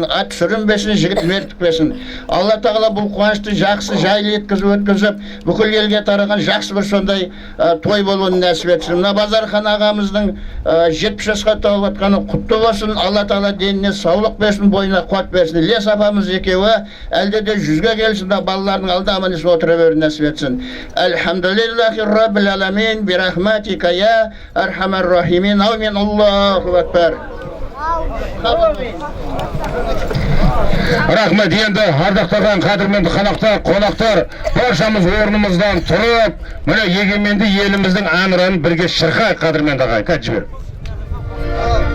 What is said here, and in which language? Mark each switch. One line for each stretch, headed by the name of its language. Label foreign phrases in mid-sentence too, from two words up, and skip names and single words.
Kazakh: Ат сүрінбесін, жігіт мертік бесін. Алла Тағала бұл қуанышты жақсы жайлы еткізіп өткізіп, бүкіл елге тараған жақсы бір сондай той болуын нәсіп етсін. Базархан ағамыздың 70 жасқа толып атқаны құтты болсын. Алла Тағала деніне саулық берсін, бойына қуат берсін. Ілияс апамыз екеуі әлде де 100-ге келсін, балалардың алды аман есен отыра беруін нәсіп етсін.
Arabic: الحمد لله رب العالمين برحمتك يا أرحم الراحمين. آمين. الله أكبر.
Kazakh: Рахмет. Енді ардақтаған қадірменді қонақтар, баршамыз орнымыздан тұрып, міне егеменді еліміздің әнұранын бірге шырқайық қадірменді ағайын. Қайт жібер.